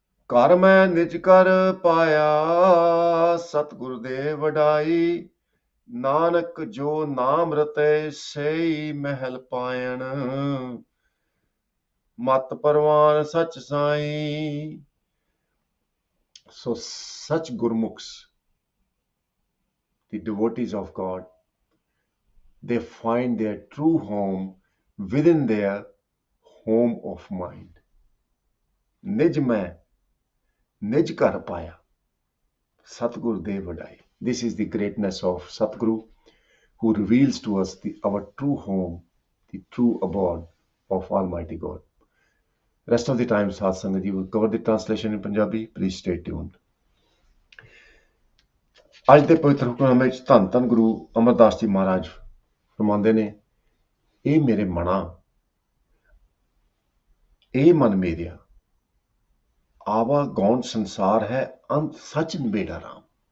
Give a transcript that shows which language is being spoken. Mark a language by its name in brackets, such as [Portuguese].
[Punjabi] ਘਰ ਮੈਂ ਨਿਜ ਕਰ ਪਾਇਆ, ਸਤਿਗੁਰ ਦੇ ਵਡਾਈ, ਨਾਨਕ ਜੋ ਨਾਮ ਰਤੇ ਸਈ ਮਹਿਲ ਪਾਇਣ, ਮਤ ਪਰਵਾਨ ਸਚ ਸਾਈ. [English] So such Gurmukhs, the devotees of God, they find their true home within their home of mind. [Punjabi] Nij mein, nij kar paya, Satguru de vadai. [English] This is the greatness of Satguru, who reveals to us our true home, the true abode of Almighty God. Rest of the time, Sath Sangat ji will cover the translation in Punjabi. Please stay tuned. [Punjabi] ਅੱਜ ਦੇ ਪਵਿੱਤਰ ਹੁਕਮਨਾਮੇ ਵਿੱਚ ਧੰਨ ਧੰਨ ਗੁਰੂ ਅਮਰਦਾਸ ਜੀ ਮਹਾਰਾਜ ਫਰਮਾਉਂਦੇ ਨੇ, ਇਹ ਮੇਰੇ ਮਨਾ, ਇਹ ਮਨ ਮੇਰਿਆ, ਆਵਾ ਗੌਣ ਸੰਸਾਰ ਹੈ, ਅੰਤ ਸੱਚ ਨਿਬੇੜਾ ਰਾਮ।